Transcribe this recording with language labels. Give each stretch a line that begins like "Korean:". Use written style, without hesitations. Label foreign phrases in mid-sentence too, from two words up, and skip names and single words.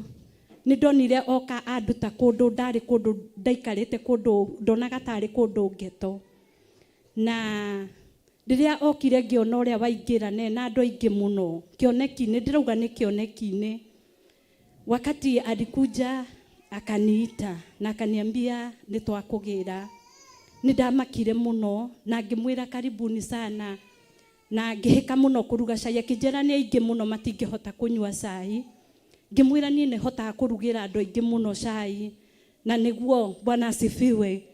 Kikuyu: Nĩ ndonire oka anduta kũndũ ndarĩ kũndũ ndaikarĩte kũndũ ndonaga tarĩ kũndũ ngeto na rĩrĩa okire ngĩona ũrĩa waingĩrane na andũ aingĩ mũno kĩoneki-inĩ. Ndĩrauga nĩ kĩoneki-inĩ.
Swahili: Wakati alikuja akaniita na akaniambia
Kikuyu: nĩ twakũgĩra. Nĩ ndamakire mũno na ngĩmwĩra
Swahili: karibuni sana
Kikuyu: na ngĩhĩka mũno kũruga cai. Akĩnjĩra nĩ aingĩ mũno matingĩhota kũnyua cai. Ngĩmwĩra niĩ nĩ hotaga kũrugĩra andũ aingĩ mũno cai na nĩguo
Swahili: Bwana asifiwe.